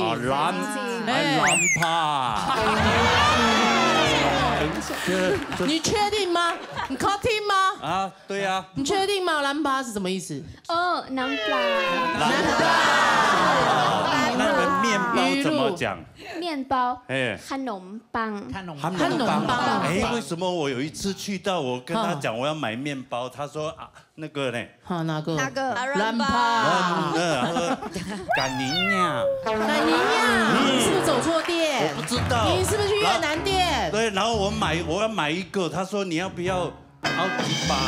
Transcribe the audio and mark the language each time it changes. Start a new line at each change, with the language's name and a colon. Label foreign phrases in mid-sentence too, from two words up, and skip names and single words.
Chinese: 蓝帕。你确定吗？你靠听吗？啊，对呀。你确定吗？蓝巴是什么意思？哦，南瓜。那个面包怎么讲？面包。哎， ขนมปัง。 ขนมปัง。哎，为什么我有一次去到，我跟他讲我要买面包，他说啊那个呢？好，哪个？哪个？蓝巴。他说赶宁呀。赶宁呀？你是不是走错店？我不知道。你是不是去越南店？对，然后我要买一个，他说你要不要好几百？